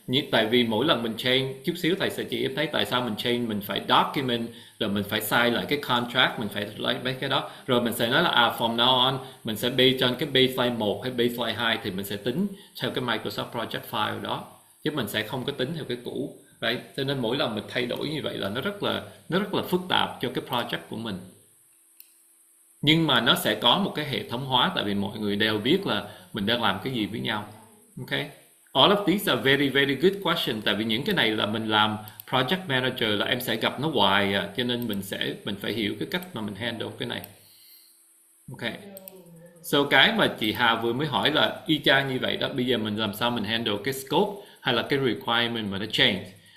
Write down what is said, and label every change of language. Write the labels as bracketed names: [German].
[Vietnamese] Tại vì mỗi lần mình change chút xíu thầy sẽ chỉ em thấy tại sao mình change, mình phải document, rồi mình phải sign lại cái contract, mình phải lấy mấy cái đó, rồi mình sẽ nói là [English] from now on [Vietnamese] mình sẽ [English] based on [Vietnamese] cái baseline 1 hay baseline 2 thì mình sẽ tính theo cái Microsoft Project File đó, chứ mình sẽ không có tính theo cái cũ. [English] Right? [Vietnamese] Cho nên mỗi lần mình thay đổi như vậy là nó rất là phức tạp cho cái project của mình. Nhưng mà nó sẽ có một cái hệ thống hóa, tại vì mọi người đều biết là mình đang làm cái gì với nhau. Ok? [English] All of these are very very good question. [Vietnamese] Tại vì những cái này là mình làm project manager là em sẽ gặp nó hoài cho nên mình phải hiểu cái cách mà mình handle cái này. Ok. So cái mà chị Hà vừa mới hỏi là y chang như vậy đó. Bây giờ mình làm sao mình handle cái scope hay là cái requirement mà nó change.